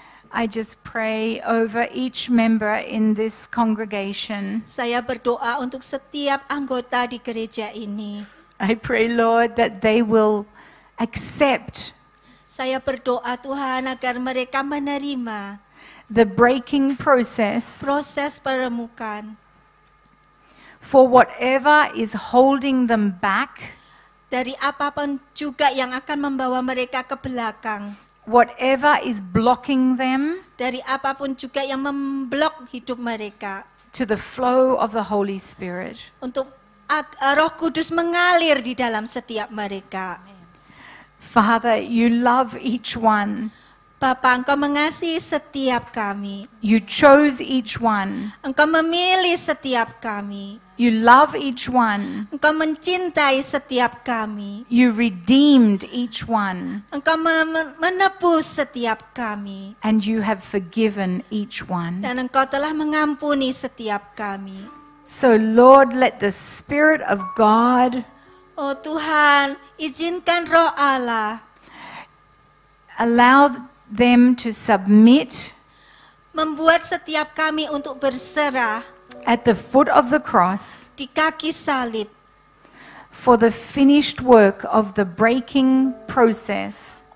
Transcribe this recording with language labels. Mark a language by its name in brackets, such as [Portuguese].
[English] I just pray over each member in this congregation. [Indonesian] saya berdoa untuk setiap anggota di gereja ini. [English] I pray, Lord, that they will accept [Indonesian] Saya berdoa Tuhan agar mereka menerima [English] the breaking process [Indonesian] proses peremukan [English] for whatever is holding them back, [Indonesian] dari apapun juga yang akan membawa mereka ke belakang, [English] whatever is blocking them [Indonesian] dari apapun juga yang memblok hidup mereka, [English] to the flow of the Holy Spirit. [Indonesian] untuk Roh Kudus mengalir di dalam setiap mereka. [English] Father, you love each one. [Indonesian] Bapa, Engkau mengasihi setiap kami. [English] You chose each one. [Indonesian] Engkau memilih setiap kami. [English] You love each one. [Indonesian] Engkau mencintai setiap kami. [English] You redeemed each one. [Indonesian] Engkau menebus setiap kami. [English] And you have forgiven each one. [Indonesian] Dan Engkau telah mengampuni setiap kami. [English] So Lord, let the Spirit of God [Indonesian] Oh Tuhan, izinkan Roh Allah [English] allow them to submit [Indonesian] membuat setiap kami untuk berserah [English] at the foot of the cross [Indonesian] di kaki salib [English] for the finished work of the breaking process